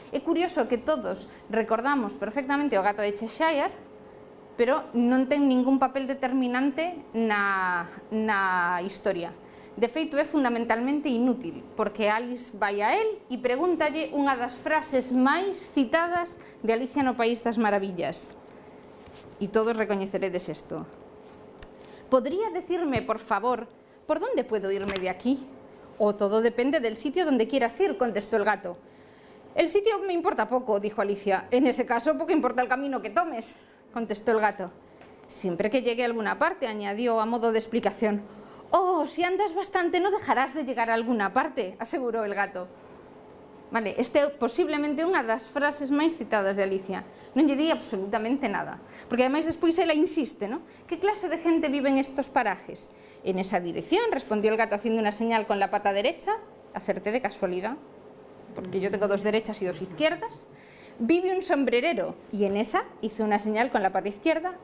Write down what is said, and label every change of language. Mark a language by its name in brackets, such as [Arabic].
[Galician] É curioso que todos recordamos perfectamente o gato de Cheshire, pero non ten ningún papel determinante na historia. De feito, é fundamentalmente inútil, porque Alice vai a él e pregúntalle unha das frases máis citadas de Alicia no País das Maravillas. E todos recoñeceredes isto. [Spanish] ¿Podría decirme, por favor, por dónde puedo irme de aquí? O todo depende del sitio donde quieras ir, contestó el gato. El sitio me importa poco, dijo Alicia. En ese caso, poco importa el camino que tomes, contestó el gato. Siempre que llegue a alguna parte, añadió a modo de explicación. Oh, si andas bastante no dejarás de llegar a alguna parte, aseguró el gato. [Galician] Vale, este é posiblemente unha das frases máis citadas de Alicia. Non lle di absolutamente nada, porque ademais despois ela insiste, ¿no? [Spanish] ¿Qué clase de gente vive en estos parajes? En esa dirección, respondió el gato haciendo una señal con la pata derecha. Acerté de casualidad, porque yo tengo 2 derechas y 2 izquierdas. Vive un sombrerero, y en esa hizo una señal con la pata izquierda.